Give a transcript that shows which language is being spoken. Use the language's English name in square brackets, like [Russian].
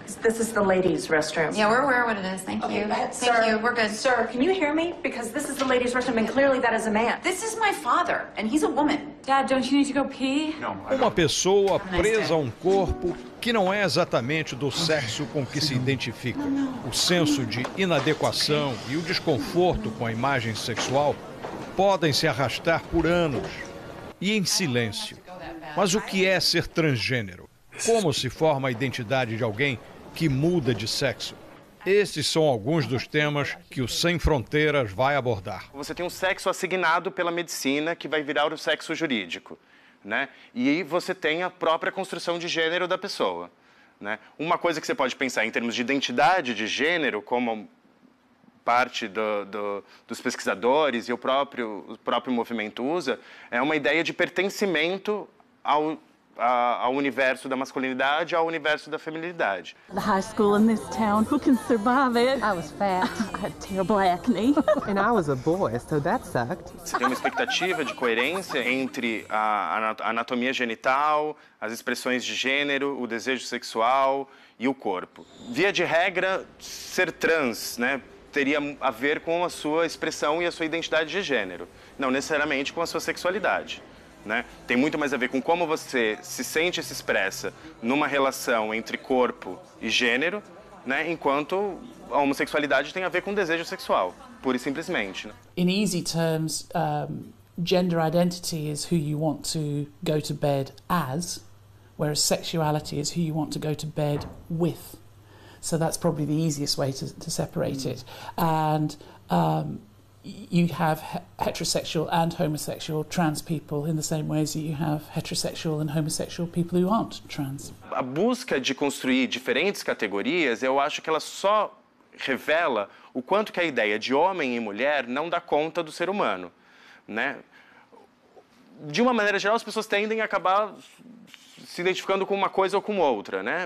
[English] This is the ladies' restroom. Yeah, we're aware of what it is. Thank you. Thank you. We're good. Sir, can you hear me? Because this is the ladies' restroom, and clearly that is a man. This is my father, and he's a woman. Dad, don't you need to go pee? [Portuguese] Uma pessoa presa a um corpo que não é exatamente do sexo com que se identifica. O senso de inadequação e o desconforto com a imagem sexual podem se arrastar por anos e em silêncio. Mas o que é ser transgênero? Como se forma a identidade de alguém que muda de sexo? Esses são alguns dos temas que o Sem Fronteiras vai abordar. Você tem um sexo assignado pela medicina que vai virar o sexo jurídico, né? E aí você tem a própria construção de gênero da pessoa, né? Uma coisa que você pode pensar em termos de identidade de gênero, como parte dos pesquisadores e o próprio movimento usa, é uma ideia de pertencimento ao universo da masculinidade, ao universo da feminilidade. [English] The high school in this town, who can survive it? I was fat. I had terrible acne. And I was a boy, so that sucked. [Portuguese] Você tem uma expectativa de coerência entre a anatomia genital, as expressões de gênero, o desejo sexual e o corpo. Via de regra, ser trans, né, teria a ver com a sua expressão e a sua identidade de gênero, não necessariamente com a sua sexualidade. Né? Tem muito mais a ver com como você se sente e se expressa numa relação entre corpo e gênero, né? Enquanto a homossexualidade tem a ver com desejo sexual, pura e simplesmente. Né? [English] In easy terms, gender identity is who you want to go to bed as, whereas sexuality is who you want to go to bed with. So that's probably the easiest way to separate it. And you have heterosexual and homosexual trans people in the same ways that you have heterosexual and homosexual people who aren't trans. [Portuguese] A busca de construir diferentes categorias, eu acho que ela só revela o quanto que a ideia de homem e mulher não dá conta do ser humano, né? De uma maneira geral, as pessoas tendem a acabar se identificando com uma coisa ou com outra, né?